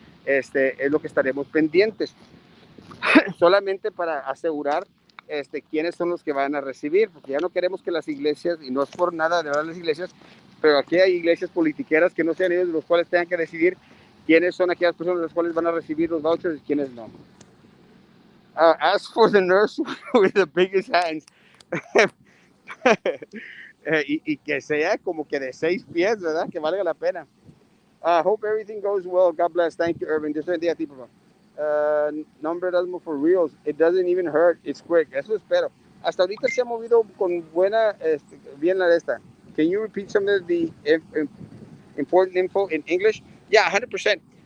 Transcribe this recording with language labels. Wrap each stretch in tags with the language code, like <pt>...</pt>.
<es>Es lo que estaremos pendientes, solamente para asegurar quiénes son los que van a recibir, porque ya no queremos que las iglesias, y no es por nada de verdad las iglesias, pero aquí hay iglesias politiqueras que no sean ellos los cuales tengan que decidir quiénes son aquellas personas las cuales van a recibir los vouchers y quiénes no.</es> <en>Ask for the nurse with the biggest hands.</en> <es>y que sea como que de 6 pies, ¿verdad? Que valga la pena.</es> <en>Hope everything goes well. God bless. Thank you, Irving.</en> <es>Dios bendiga a ti, papá. Nombre</es> <en>Erasmo for reals. It doesn't even hurt. It's quick.</en> <es>Eso espero. Hasta ahorita se ha movido con buena, bien la de esta.</es> <en>Can you repeat some of the important info in English? Yeah, 100%.</en>